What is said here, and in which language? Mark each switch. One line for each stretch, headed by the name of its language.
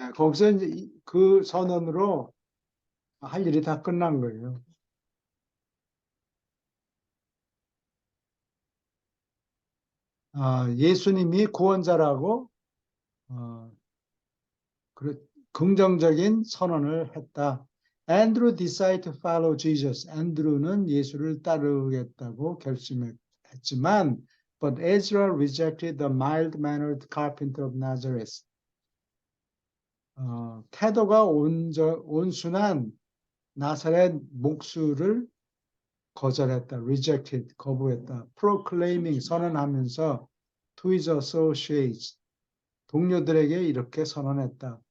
Korean: 거기서 이제 그 선언으로 할 일이 다 끝난 거예요. 예수님이 구원자라고 긍정적인 선언을 했다.
English: Andrew decided to follow Jesus.
Korean: 앤드루는 예수를 따르겠다고 결심했지만,
English: but Ezra rejected the mild-mannered carpenter of Nazareth.
Korean: 태도가 온순한 나사렛 목수를 거절했다.
English: rejected,
Korean: 거부했다.
English: proclaiming,
Korean: 선언하면서
English: to his associates,
Korean: 동료들에게 이렇게 선언했다.